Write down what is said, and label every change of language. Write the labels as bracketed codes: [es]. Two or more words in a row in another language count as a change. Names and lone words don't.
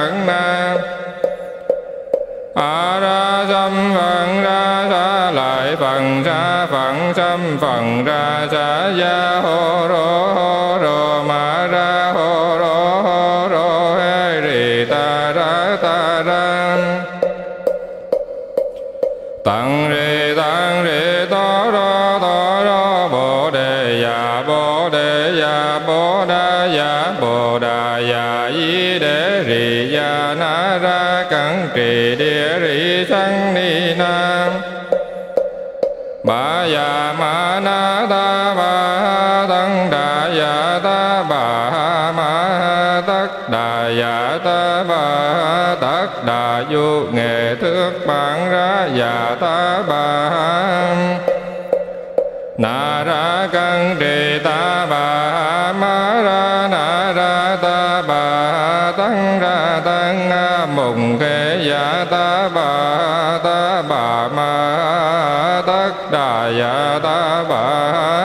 [sa] a ra dâm phần ra sa lại phần ra phận xâm phần ra sa ya hô rô ma ra hô rô hê ri ta ra tặng rì to rô bồ đề ya bồ đà ya di đế rì ya na ra cẩn trì địa rì sanh ni nam. Bà ya ma na ta bà tăng đà ya ta bà ma tất đà ya ta bà tất đà du nghệ thước bản ra ya ta bà na ra cân trì ta bà ma ra na ra ta bà tăng ra tăng mùng khê ya ta bà ma tất đà ya ta bà